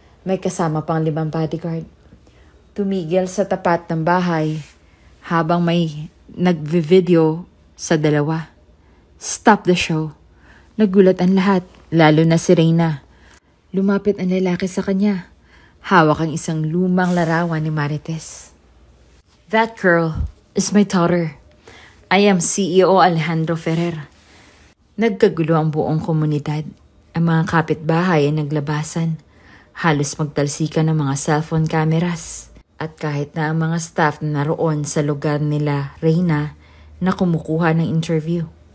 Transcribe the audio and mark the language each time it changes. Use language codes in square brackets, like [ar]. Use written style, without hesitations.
[tl] May kasama pang 5 bodyguard. Tumigil sa tapat ng bahay habang may nagvi-video sa dalawa. [en] Stop the show. [tl] Nagulat ang lahat, lalo na si Reyna. Lumapit ang lalaki sa kanya. Hawak ang isang lumang larawan ni Marites. [en] That girl is my daughter. I am CEO Alejandro Ferrer. [tl] Nagkagulo ang buong komunidad. Ang mga kapitbahay ay naglabasan. Halos magtalsikan ng mga cellphone cameras. At kahit na ang mga staff na naroon sa lugar nila Reyna na kumukuha ng interview.